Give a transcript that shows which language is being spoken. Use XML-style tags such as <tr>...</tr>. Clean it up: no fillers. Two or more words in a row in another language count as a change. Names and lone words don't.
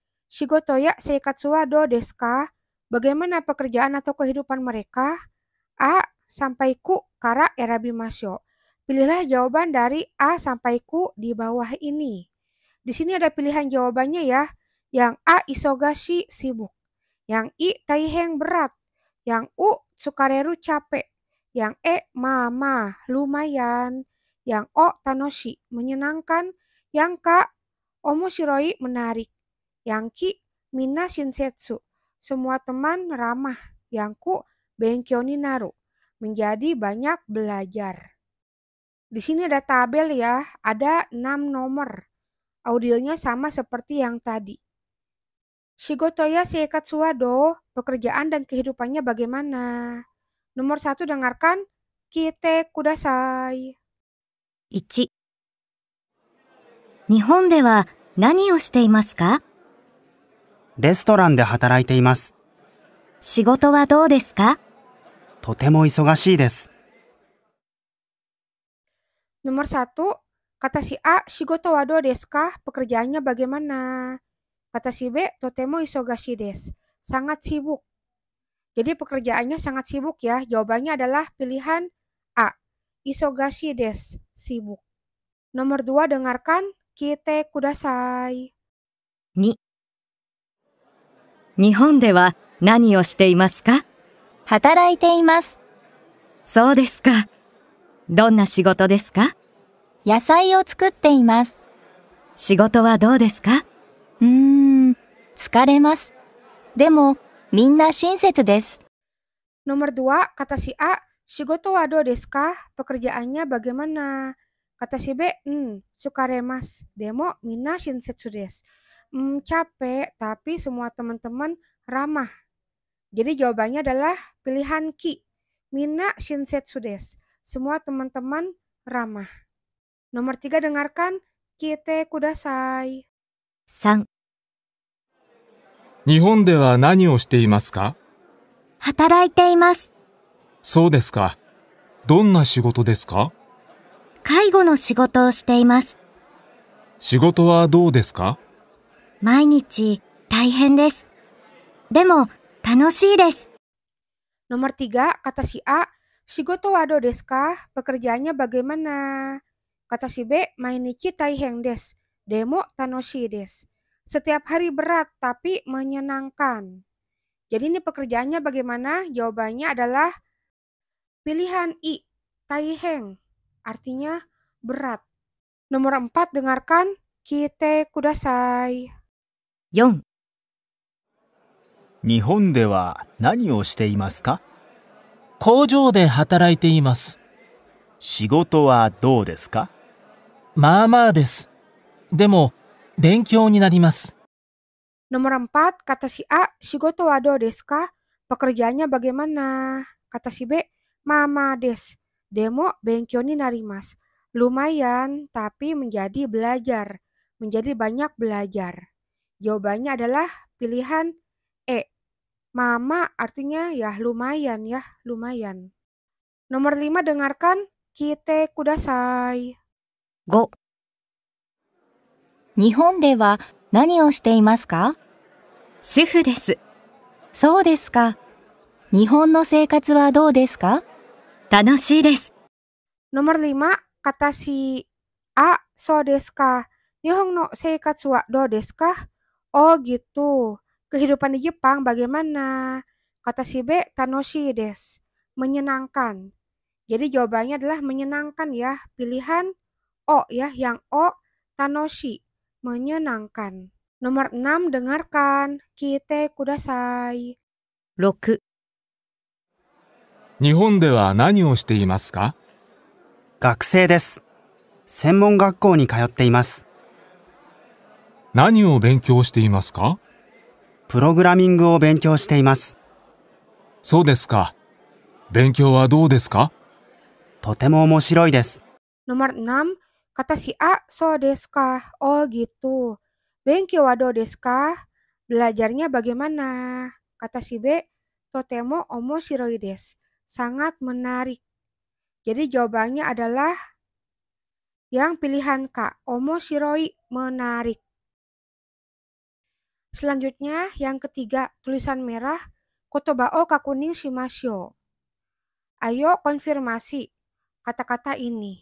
<ja>仕事や生活はどうですか?</ja> <id>Bagaimana pekerjaan atau kehidupan mereka? A. Sampai</id> <ja>ク から 選びましょう.</ja> <id>Pilihlah jawaban dari A sampai ku di bawah ini. Di sini ada pilihan jawabannya ya. Yang A isogashi sibuk. Yang I taiheng berat. Yang U tsukareru capek. Yang E mama lumayan. Yang O tanoshi menyenangkan. Yang K omoshiroi menarik. Yang Ki</id> <ja>みんな 親切</ja> <id>semua teman ramah. Yang Ku</id> <ja>勉強 に なる</ja> <id>menjadi banyak belajar. Di sini ada tabel ya, ada 6 nomor. Audionya sama seperti yang tadi.</id> <ja>仕事 や 生活 は どう,</ja> <id>pekerjaan dan kehidupannya bagaimana? Nomor 1 dengarkan,</id> <ja>聞いて ください. 1、日本では何をしていますか？レストランで働いています。仕事はどうですか？とても忙しいです。</ja> <id>Nomor 1, kata si A,</id> <ja>仕事 は どう です か?</ja> <id>Pekerjaannya bagaimana? Kata si B,</id> <ja>とても 忙しい です.</ja> <id>Sangat sibuk. Jadi pekerjaannya sangat sibuk ya. Jawabannya adalah pilihan A,</id> <ja>忙しい です,</ja> <id>sibuk. Nomor 2, dengarkan,</id> <ja>聞いて ください. 2、日本では何をしていますか？働いています。そうですか。どんな仕事ですか？野菜を作っています。仕事はどうですか？疲れます。でも、みんな親切です。</ja> <id>Nomor 2, kata si A,</id> <ja>仕事 は どう です か?</ja> <id>Pekerjaannya bagaimana? Kata si B, tsukarimasu.</id> <ja>でも みんな 親切 です.</ja> <id>Capek, tapi semua teman-teman ramah. Jadi jawabannya adalah pilihan Ki,</id> <ja>みんな 親切 です.</ja> <id>Semua teman-teman ramah. Nomor 3, dengarkan,</id> <ja>聞いて ください. 3、日本では何をしていますか？働いています。そうですか。どんな仕事ですか？介護の仕事をしています。仕事はどうですか？毎日大変です。でも楽しいです。</ja> <id>Nomor 3, kata si A,</id> <ja>仕事 は どう です か?</ja> <id>Pekerjaannya bagaimana? Kata si B,</id> <ja>毎日 大変 です. でも 楽しい です.</ja> <id>Setiap hari berat tapi menyenangkan. Jadi ini pekerjaannya bagaimana? Jawabannya adalah pilihan I, taiheng. Artinya berat. Nomor 4, dengarkan,</id> <ja>聞いて ください. 4、日本では何をしていますか？工場で働いています。仕事はどうですか？まあまあです。でも、勉強になります。</ja> <id>Nomor 4, kata si A,</id> <ja>仕事 は どう です か?</ja> <id>Pekerjaannya bagaimana? Kata si B,</id> <ja>まあまあ です. でも 勉強 に なります.</ja> <id>Lumayan, tapi menjadi belajar. Menjadi banyak belajar. Jawabannya adalah pilihan E. Mama artinya ya lumayan. Nomor 5, dengarkan,</id> <ja>聞いて ください. 5、日本では何をしていますか？主婦です。そうですか。日本の生活はどうですか？楽しいです。</ja> <id>Nomor 5, kata si A,</id> <ja>そう です か? 日本 の 生活 は どう です か?</ja> <id>Oh gitu. Kehidupan di Jepang bagaimana? Kata si B,</id> <ja>楽しい です.</ja> <id>Menyenangkan. Jadi jawabannya adalah menyenangkan ya. Pilihan O ya, yang O, tanoshi, menyenangkan. Nomor 6, dengarkan,</id> <ja>聞いて ください. 6、日本では何をしていますか？学生です。専門学校に通っています。何を勉強していますか？プログラミングを勉強しています。そうですか。勉強はどうですか？とても面白いです。</ja> <id>Nomor 6, kata si A,</id> <ja>そう です か?</ja> <id>Oh gitu.</id> <ja>勉強 は どう です か?</ja> <id>Belajarnya bagaimana? Kata si B,</id> <ja>とても 面白い です.</ja> <id>Sangat menarik. Jadi jawabannya adalah yang pilihan K, omoshiroi, menarik. Selanjutnya, yang ketiga, tulisan merah,</id> <ja>言葉 を 確認 しましょう.</ja> <id>Ayo konfirmasi kata-kata ini.</id>